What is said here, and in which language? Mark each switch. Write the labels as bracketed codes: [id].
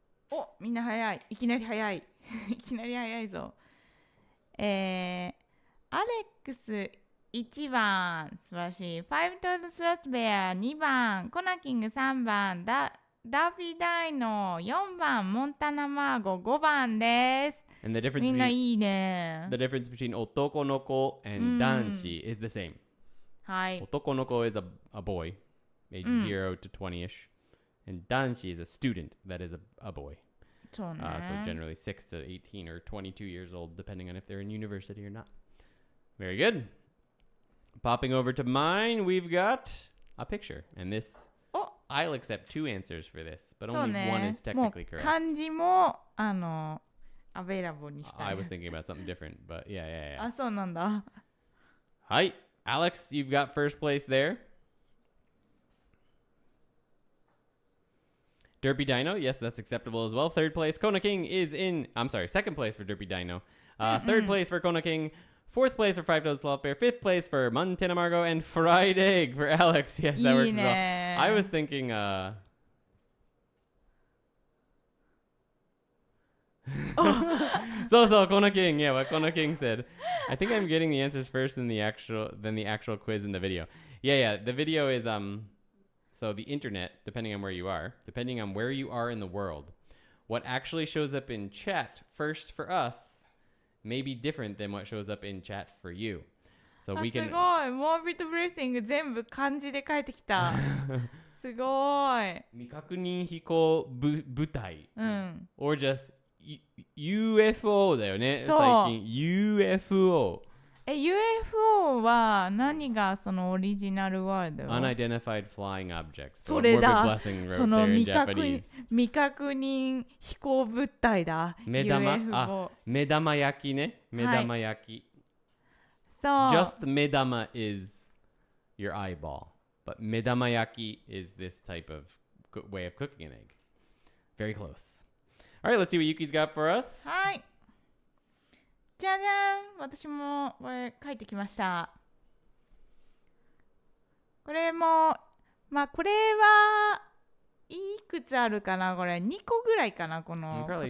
[ja] お、みんな早い。いきなり早い。いきなり早いぞ。アレックス1番、素晴らしい。ファイブトードスロットベア2番、コナキング3番、ダービーダイノ4番、モンタナマーゴ5番です。 [en] And the difference [ja] みんないいね。 [en] the difference between otokonoko and danshi is the same. [ja] はい。 [en] Otokonoko is a boy, age 0 to 20ish, and danshi is a student that is a boy. [ja] そうね。 [en] So generally 6 to 18 or 22 years old, depending on if they're in university or not. Very good. Popping over to mine, we've got a picture. And this, I'll accept 2 answers for this, but only one is technically correct. [ja] 漢字もアベイラボにしたい。 [en] I was thinking about something different, but yeah. [ja] あ、そうなんだ。 [en] Hi, Alex, you've got first place there. Derpy Dino, yes, that's acceptable as well. Third place, Kona King is in. I'm sorry, second place for Derpy Dino. Third place for Kona King. Fourth place for Five Toes Sloth Bear. Fifth place for Montana Margo. And Fried Egg for Alex. Yes, that works as well. I was thinking, So Kona King, yeah, what Kona King said. I think I'm getting the answers first than the actual quiz in the video. Yeah, the video is so the internet, depending on where you are in the world, what actually shows up in chat first for us may be different than what shows up in chat for you. So we can [ja] すごい、モービットブレッシング全部漢字で書いてきた。すごい。未確認飛行部隊、 [en] or just [ja] UFO だよね。そう。最近 UFO。 UFO は何がそのオリジナルワード？ [en] Unidentified flying object. [ja] それだ。その未確認飛行物体だ。目玉焼きね。目玉焼き。そう。 [en] Just 目玉 is your eyeball, but 目玉焼き is this type of way of cooking an egg. Very close. All right, let's see what Yuki's got for us. [ja] はい。じゃじゃん、私もこれ書いてきました。これもこれはいくつあるかな、これ2個ぐらいかな、この答え。